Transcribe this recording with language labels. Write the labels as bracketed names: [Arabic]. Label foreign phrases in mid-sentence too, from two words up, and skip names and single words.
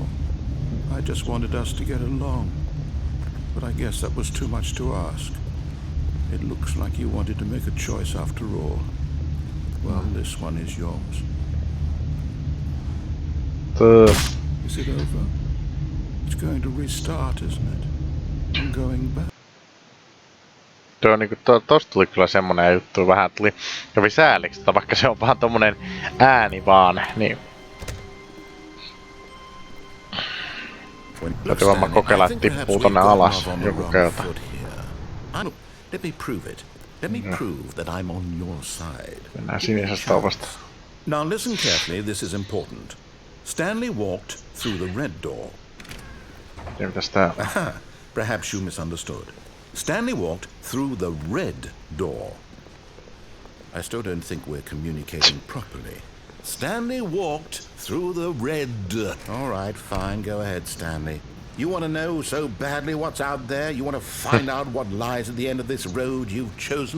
[English] I just wanted us to get along. But I guess that was too much to ask. It looks like you wanted to make a choice after all. Well, this one is yours. Is it over? It's going to restart, isn't it? I'm going back. [Finnish] Tuo niinku, tosta tuli kyllä semmonen juttu vähän kävi sääliksi, vaikka se on vaan tommonen ääni vaan, niin. Täytyy vaan kokeilla, että tippuu tonne alas joku kerta. [English] Let me prove it. Let me prove that I'm on your side. [Finnish] Mennään sinisestä ovasta. [English] Now listen carefully, this is important. Stanley walked through the red door. [Finnish] Ja mitäs tää? [English] Aha, perhaps you misunderstood. Stanley walked through the red door. I still don't think we're communicating properly. Stanley walked through the red... All right, fine, go ahead, Stanley. You want to know so badly what's out there? You want to find out what lies at the end of this road you've chosen?